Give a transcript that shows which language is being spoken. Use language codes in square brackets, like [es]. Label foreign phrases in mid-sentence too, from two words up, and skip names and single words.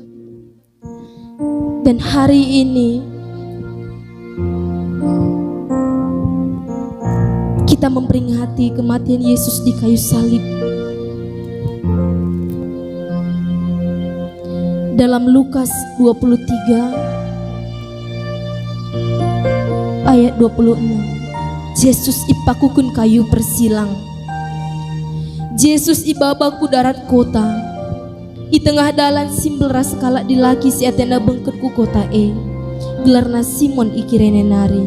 [id] Dan hari ini kita memperingati kematian Yesus di kayu salib. Dalam Lukas 23 ayat 26. [btx] Yesus ipakukun kayu persilang. Yesus ibabaku darat kota. I tengah dalan simbel ras kalak dilaki si atena bengketku kota gelarna Simon ikirene nari.